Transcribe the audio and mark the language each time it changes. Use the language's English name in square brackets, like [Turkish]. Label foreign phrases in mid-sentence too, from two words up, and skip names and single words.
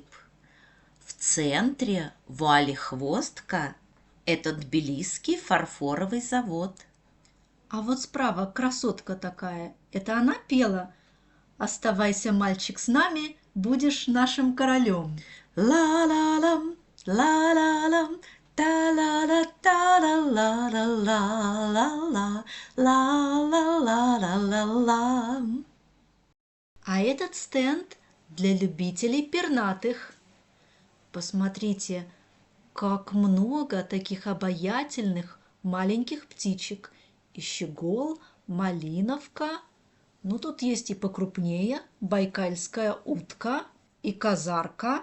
[Russian] В центре вуалехвостка – это Тбилисский фарфоровый завод. а вот справа красотка такая, это она пела «Оставайся, мальчик, с нами, будешь нашим королем». Ла-ла-лам, ла-ла-лам, та-ла-ла-та-ла-ла-ла-ла-ла, ла-ла-ла-ла-ла-ла. А этот стенд для любителей пернатых. Посмотрите, как много таких обаятельных маленьких птичек. И щегол, малиновка. Ну, тут есть и покрупнее байкальская утка и казарка.